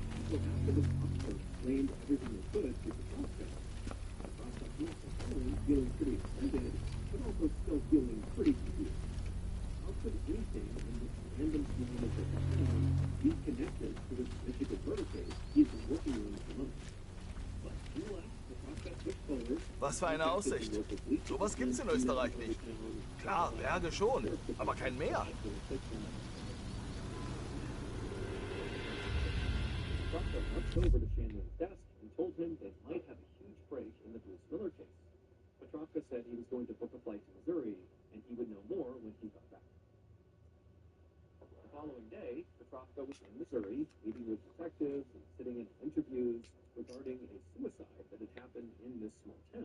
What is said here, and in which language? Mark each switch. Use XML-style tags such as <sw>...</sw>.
<en>So after the officer explained everything they could to the suspect, the prosecutor was feeling pretty excited, but also still feeling pretty confused. How could anything in this random community of the town be connected to this Michigan murder case he's been working on for months? But nonetheless, the prospect took forward.</en> <de>Was für eine Aussicht. Sowas gibt's in Österreich nicht. Klar, Berge schon, aber kein Meer.</de> <en>Petrofsky walked over to Shanley's desk and told him they might have a huge break in the Bruce Miller case. Petrofsky said he was going to book a flight to Missouri, and he would know more when he got back. The following day, Petrofsky was in Missouri, meeting with detectives and sitting in interviews regarding a suicide that had happened in this small town.</en>